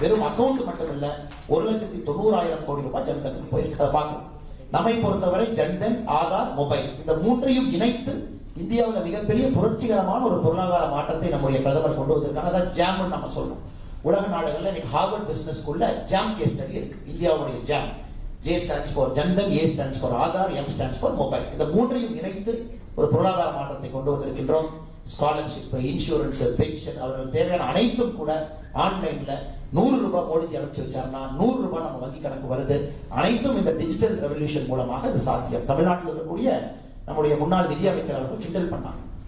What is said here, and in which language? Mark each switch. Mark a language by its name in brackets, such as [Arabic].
[Tamil] வெறும் அக்கவுண்ட் மட்டும் இல்ல, 1,90,000 கோடி ரூபாய் ஜன்தனுக்கு போயிருக்கு. அதை பார்க்கணும். நம்மை பொறுத்தவரை ஜன்தன், ஆதார், மொபைல் இந்த 3ஐயும் இணைத்து இந்தியாவில் மிகப்பெரிய புரட்சிகரமான ஒரு பொருளாதார மாற்றத்தை நம்முடைய பிரதமர் கொண்டு வந்திருக்காங்க. அதான் ஜாம் நம்ம சொல்றோம். உலக நாடுகள்ல இன்னைக்கு ஹார்வர்ட் பிசினஸ் ஸ்கூல்ல ஜாம் கேஸ் ஸ்டடி இருக்கு. இந்தியாவுடைய jam, [English] J stands for Jandhan, A stands for Aadhaar, M stands for mobile. [Tamil] இந்த 3ஐயும் இணைத்து ஒரு பொருளாதார மாற்றத்தை கொண்டு வந்திருக்கின்றோம். ஸ்காலர்ஷிப், இன்சூரன்ஸ், பென்ஷன், அவர்கள் தேவையான அனைத்தும் கூட ஆன்லைன்ல 100 ரூபாய் மோடிஜி அனுப்பிச்சு வச்சாருன்னா 100 ரூபாய் நம்ம வங்கி கணக்கு வருது. அனைத்தும் இந்த டிஜிட்டல் ரெவல்யூஷன் மூலமாக இது சாத்தியம். தமிழ்நாட்டில் இருக்கக்கூடிய நம்முடைய முன்னாள் நிதியமைச்சர் அவர்கள் கிண்டல் பண்ணாங்க.